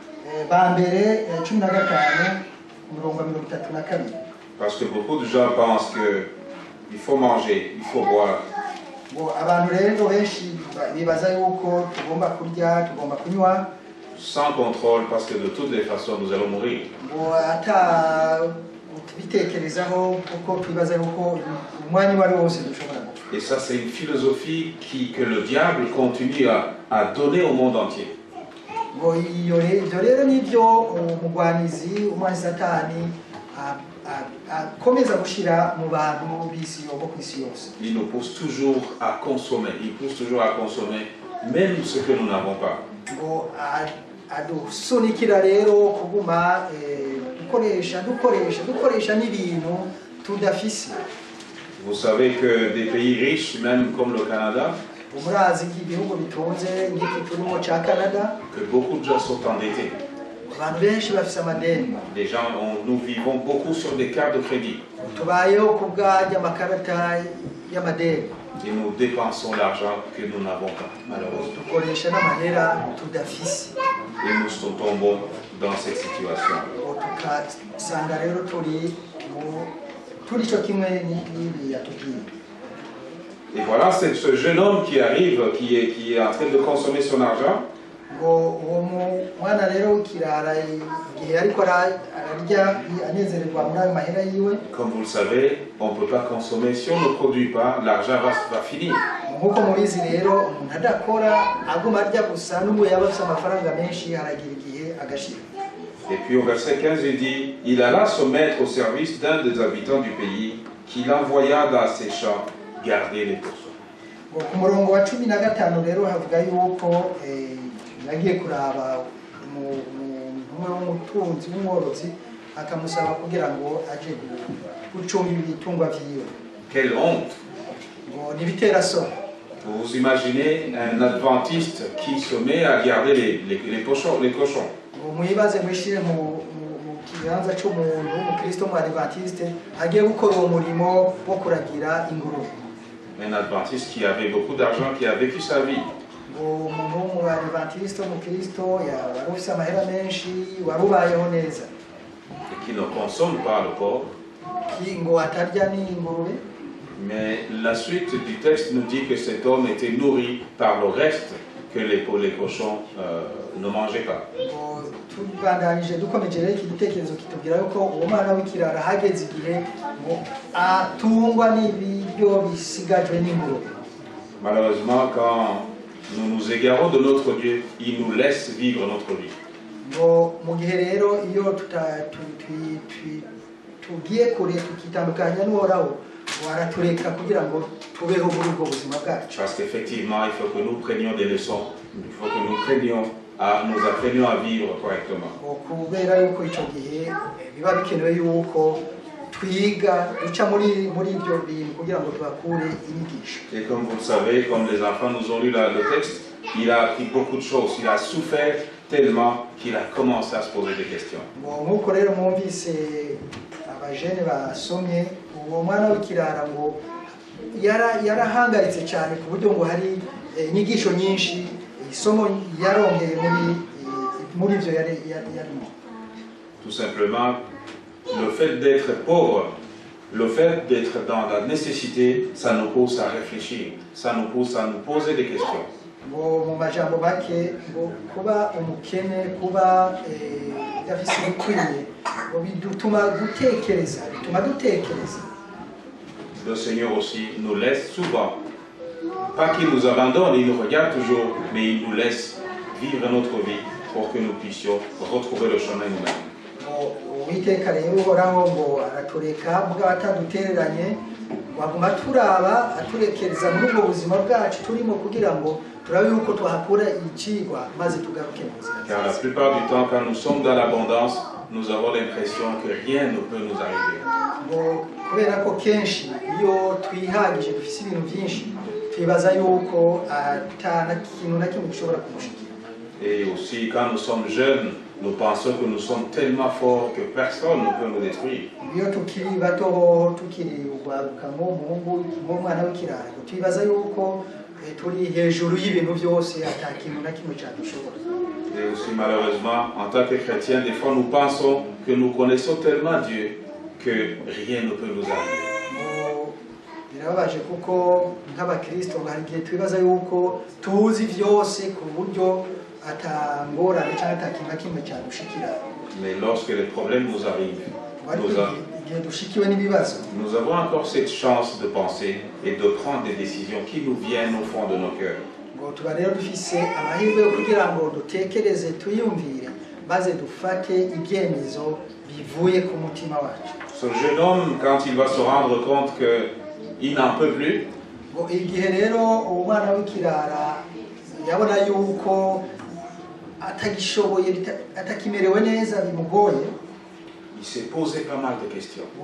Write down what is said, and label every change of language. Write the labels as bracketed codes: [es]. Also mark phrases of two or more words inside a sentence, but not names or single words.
[rn] ba mbere 15 umurongo wa 32. [fr] Parce que beaucoup de gens pensent qu'il faut manger, il faut boire. [rn] Ngo abantu rero benshi bibaza yuko tugomba kurya, tugomba kunywa [fr] Sans contrôle, parce que de toutes les façons, nous allons mourir. [rn] ngo ata bitekerezaho kuko twibaza yuko umwanya wari wose dushobora gupfa. [fr] Et ça, c'est une philosophie que le diable continue à donner au monde entier. [rn] Ngo ibyo rero nibyo umugwanizi umwanya satani akomeza gushira mu bantu b'isi yo ku isi yose. [fr] Il nous pousse toujours à consommer. Il pousse toujours à consommer même ce que nous n'avons pas. [rn] Ngo adusunikira rero kuguma dukoresha n'ibintu tudafise. [fr] Vous savez que des pays riches, même comme le Canada, [rn] Umurazi nk'ibihugu bitunze nk'iki turimo ca Canada, [fr] que beaucoup de gens sont endettés. [rn] abantu benshi bafise amadeni. [fr] Les gens, nous vivons beaucoup sur des cartes de crédit. [rn] Tubayeho ku bw'ajya amakarata y'amadeni. [fr] Et nous dépensons l'argent que nous n'avons pas, malheureusement. [rn] Dukoresha n'amahera tudafise. [fr] Et nous tombons dans cette situation. [rn] Tukasanga rero turi cyo kimwe n'ibi yatubwiye. [fr] Et voilà, c'est ce jeune homme qui arrive, qui est en train de consommer son argent. [rn] Ngo uwo mwana rero w'ikirara igihe ariko ararya anezererwa muri ayo mahera yiwe. [fr] Comme vous le savez, on ne peut pas consommer. Si on ne produit pas, l'argent va finir. [rn] Nk'uko mubizi rero umuntu adakora aguma arya gusa n'ubwo yaba afite amafaranga menshi haragira igihe agashira. [fr] Et puis au verset 15, il dit, il alla se mettre au service d'un des habitants du pays, qui l'envoya dans ses champs garder les pourceaux. [rn] Ku murongo wa 15 rero havuga yuko yagiye kuraba umutunzi w'umworozi akamusaba kugira ngo aje gucunga ibitungwa vyiwe. [fr] Quelle honte! [rn] Ngo nibitera soni. [fr] Vous imaginez un adventiste qui se met à garder les cochons. [rn] Ngo muyibaze mwishire mu kibanza cy'umuntu w'umukristo mu adventiste agiye gukora uwo murimo wo kuragira ingurube. [fr] Un adventiste qui avait beaucoup d'argent, qui a vécu sa vie. [rn] Umuntu w'umwadventiste w'umukristo wari ufise amahera menshi warubayeho neza. [fr] Et qui ne consomme pas le porc. [rn] Ngo atarya n'ingurube. [fr] Mais la suite du texte nous dit que cet homme était nourri par le reste que les cochons ne mangeaient pas. [rn] Tubandanije dukomeje rero iki gitekerezo kitubwira yuko uwo mwana w'ikirara hageze igihe ngo atungwa n'ibiryo bisigajwe n'ingurube. [fr] Malheureusement, quand nous nous égarons de notre Dieu, il nous laisse vivre notre vie. [rn] Ngo mu gihe rero iyo tugiye kure tukitandukanya n'uhoraho waratureka kugira ngo tubeho muri ubwo buzima bwacu. [fr] Parce qu'effectivement, il faut que nous prenions des leçons. Il faut que nous apprenions à vivre correctement. [rn] Kubera yuko icyo gihe biba bikenewe yuko twiga duca muri ibyo bintu kugira ngo tubakure inyigisho. [fr] Et comme vous le savez, comme les enfants nous ont lu le texte, il a appris beaucoup de choses. Il a souffert tellement qu'il a commencé à se poser des questions. [rn] Nk'uko rero mwumvise abajene basomye uwo mwana w'ikirara ngo yarahangayitse cyane ku buryo ngo hari inyigisho nyinshi isomo yarongeye muri ibyo yarimo. [fr] Tout simplement, le fait d'être pauvre, le fait d'être dans la nécessité, ça nous pousse à réfléchir, ça nous pousse à nous poser des questions. [rn] Mu majambo make ngo kuba umukene kuba yafise ibikwiye ngo bituma dutekereza. [fr] Le Seigneur aussi nous laisse souvent, pas qu'il nous abandonne, il nous regarde toujours, mais il nous laisse vivre notre vie pour que nous puissions retrouver le chemin nous-mêmes. [rn] Uwiteka rero uhoraho ngo aratureka mugabo atadutereranye waguma turaba aturekereza muri ubwo buzima bwacu turimo kugira ngo turabe yuko twahakura icigwa maze tugaruke mu buzima. [fr] Car la plupart du temps, quand nous sommes dans l'abondance, nous avons l'impression que rien ne peut nous arriver. [rn] Kubera ko kenshi iyo twihagije dufise ibintu byinshi twibaza yuko atana kintu na kimwe gishobora kumushikira. [fr] Et aussi, quand nous sommes jeunes, nous pensons que nous sommes tellement forts que personne ne peut nous détruire. [rn] Iyo tukiri bato tukiri ugwaruka nk'umuhungu nk'umwana w'ikirara twibaza yuko turi hejuru y'ibintu byose ata kintu na kimwe cyadushobora. [fr] Et aussi malheureusement, en tant que chrétiens, des fois nous pensons que nous connaissons tellement Dieu que rien ne peut nous arriver. [rn] Birababaje kuko nk'abakristo hari igihe twibaza yuko tuzi byose ku buryo atangorane cyangwa atakintu na kimwe cyadushikira. [fr] Mais lorsque les problèmes nous arrivent, nous avons encore cette chance de penser et de prendre des décisions qui nous viennent au fond de nos cœurs. Ce jeune homme, quand il va se rendre compte qu'il n'en peut plus, il s'est posé pas mal de questions.